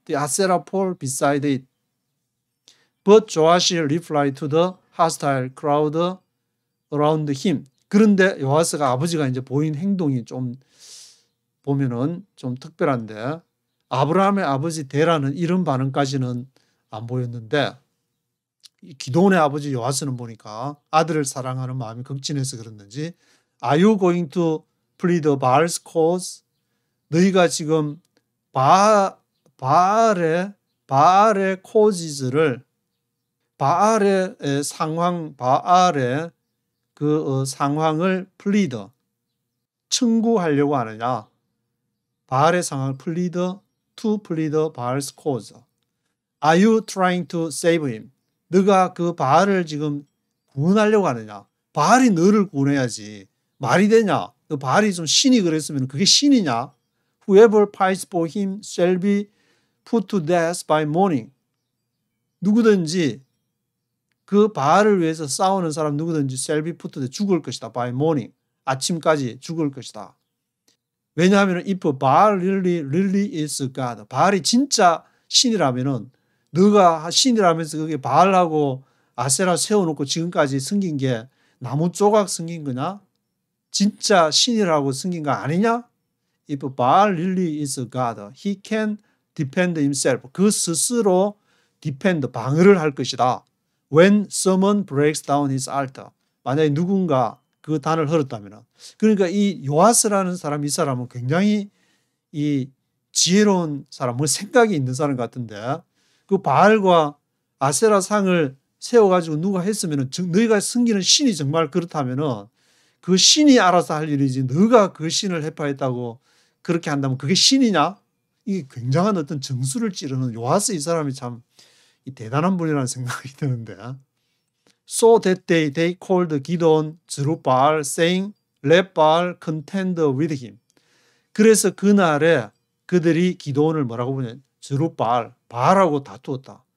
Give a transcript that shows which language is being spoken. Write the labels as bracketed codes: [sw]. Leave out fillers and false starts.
[en] The Asherah pole beside it. But Joash replied to the hostile crowd around him. [ko] 그런데 요아스가 아버지가 이제 보인 행동이 좀 보면은 좀 특별한데, 아브라함의 아버지 데라는 이런 반응까지는 안 보였는데 기도원의 아버지 요아스는 보니까 아들을 사랑하는 마음이 극진해서 그랬는지 [en] Are you going to plead Baal's cause? [ko] 너희가 지금 바알의 cause를 바알의 상황, 바알의 그 상황을 plead, 청구하려고 하느냐. 바알의 상황을 plead, [en] to plead Baal's cause. Are you trying to save him? [ko] 너가 그 바알을 지금 구원하려고 하느냐. 바알이 너를 구원해야지. 말이 되냐. 그 바알이 좀 신이 그랬으면 그게 신이냐. [en] Whoever fights for him shall be put to death by morning. [ko] 누구든지 그 바알을 위해서 싸우는 사람 누구든지 [en] shall be put to death, [ko] 죽을 것이다. [en] by morning. [ko] 아침까지 죽을 것이다. 왜냐하면 [en] if Baal really is God, [ko] 바알이 진짜 신이라면은 너가 신이라면서 그게 바알하고 아세라 세워놓고 지금까지 섬긴 게 나무 조각 섬긴 거냐? 진짜 신이라고 섬긴 거 아니냐? [en] If Baal really is God, he can defend himself. [ko] 그 스스로 defend, 방어를 할 것이다. [en] When someone breaks down his altar. [ko] 만약에 누군가 그 단을 헐었다면. 그러니까 이 요아스라는 사람, 이 사람은 굉장히 이 지혜로운 사람, 뭐 생각이 있는 사람 같은데 그 바알과 아세라 상을 세워가지고 누가 했으면 너희가 섬기는 신이 정말 그렇다면 그 신이 알아서 할 일이지 너가 그 신을 해파했다고 그렇게 한다면 그게 신이냐? 이게 굉장한 어떤 정수를 찌르는 요아스 이 사람이 참 대단한 분이라는 생각이 드는데. [en] So that day they called Gideon Jerubbaal saying, Let Baal contend with him. [ko] 그래서 그날에 그들이 기도원을 뭐라고 부르냐? 제룹바알, 바알하고 다투었다.